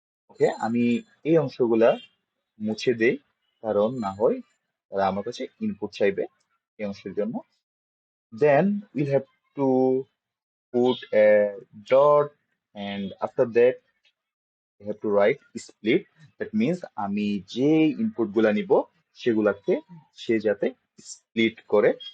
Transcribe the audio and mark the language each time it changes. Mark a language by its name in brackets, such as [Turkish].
[Bangla] ওকে, আমি এই অংশগুলা মুছে দেই, কারণ না হয় তারা আমার কাছে ইনপুট চাইবে এই অংশের জন্য। [English] Then we'll have to put a dot and after that we have to write split. That means [Bangla] আমি যে ইনপুট গুলা নিব সেগুলাকে সে যাতে স্প্লিট করে।